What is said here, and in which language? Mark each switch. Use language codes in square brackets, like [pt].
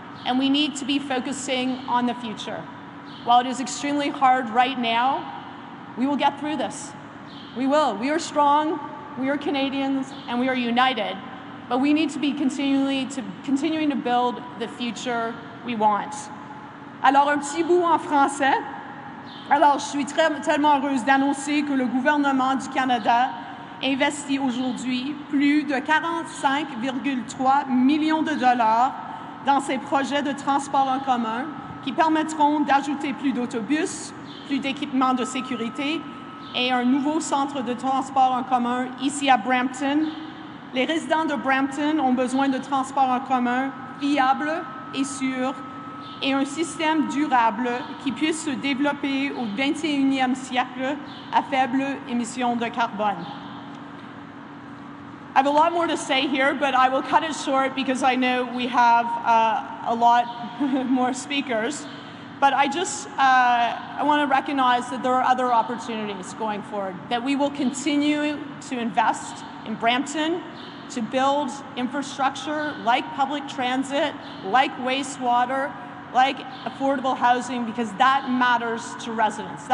[en] And we need to be focusing on the future. While it is extremely hard right now, we will get through this. We will. We are strong, we are Canadians, and we are united. But we need to be continuing to build the future we want. [fr] Alors, un petit bout en français. Alors, je suis tellement heureuse d'annoncer que le gouvernement du Canada investit aujourd'hui plus de 45,3 millions de dollars dans ses projets de transport en commun qui permettront d'ajouter plus d'autobus, plus d'équipements de sécurité et un nouveau centre de transport en commun ici à Brampton. Les résidents de Brampton ont besoin de transports en commun fiables et sûrs et un système durable qui puisse se développer au 21e siècle à faible émission de carbone. [en] I have a lot more to say here, but I will cut it short because I know we have a lot more speakers. But I want to recognize that there are other opportunities going forward, that we will continue to invest in Brampton, to build infrastructure like public transit, like wastewater, like affordable housing, because that matters to residents.